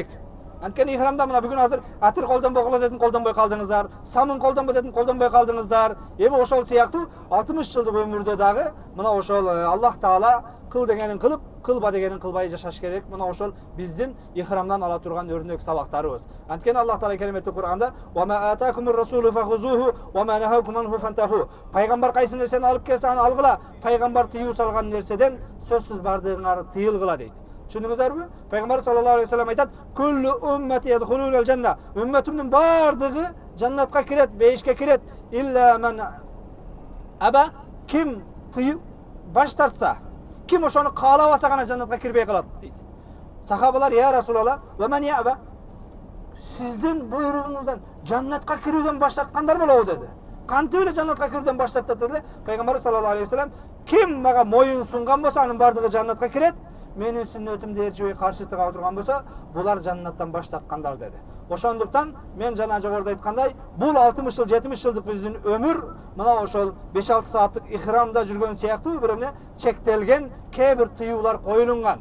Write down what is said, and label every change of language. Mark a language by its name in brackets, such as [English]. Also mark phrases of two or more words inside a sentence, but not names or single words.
[Kyrgyz] Анткени ихрамда мына бүгүн азыр атыр колдонбогула дедим, колдонбой калдыңыздар. Самын колдонбой дедим, колдонбой калдыңыздар. Эми ошол сыяктуу 60 жылдык өмүрдө дагы мына ошол Аллах Таала кыл дегенин кылып, кылба дегенин кылбай жашаш керек. Мына ошол биздин ихрамдан ала турган өрнөк сабактарыбыз. Анткени Аллах Таала кереметтүү Кур'анда [Arabic] "وما آتاكم الرسول فخذوه وما نهاكم عنه فانتهوا". [Kyrgyz] Пайгамбар кайсы нерсени алып келсе аны алгыла. Пайгамбар тыюу салган нерседен сөзсүз бардыгыңар тыйылгыла дейт. Түшүндүңүздөрбү? Пайгамбар [Arabic] صلى الله عليه وسلم [Kyrgyz] айтат: [Arabic] "كل أمتي يدخلون الجنة". [Kyrgyz] Ümmetimдин бардыгы жаннатка кирет, бейишке кирет. [Arabic] إلا من أبى, [Kyrgyz] ким тыйып баш тартса, ким ошону каалабаса гана жаннатка кирбей калат дейт. Сахабалар: [Arabic] "يا رسول الله ومن يأبى?" [Kyrgyz] Сиздин буйругуңуздан жаннатка кирүүдөн баш тарткандар болобу деди. Кантип эле жаннатка кирүүдөн баш тартат деди. Пайгамбар [Arabic] صلى الله عليه وسلم: [Kyrgyz] "Ким мага моюн сунган болсо, анын бардыгы жаннатка кирет. менин сүннөтүмдү ээрчибей каршы тыга отурган болсо булар жаннаттан баш тарткандар деди. Ошондуктан мен жана жогоруда айткандай бул 60 жыл 70 жылдык биздин өмүр мына ошол 5-6 сааттык ихрамда жүргөн сыяктуу бир эмне чектелген кээ бир тыюулар коюлунган.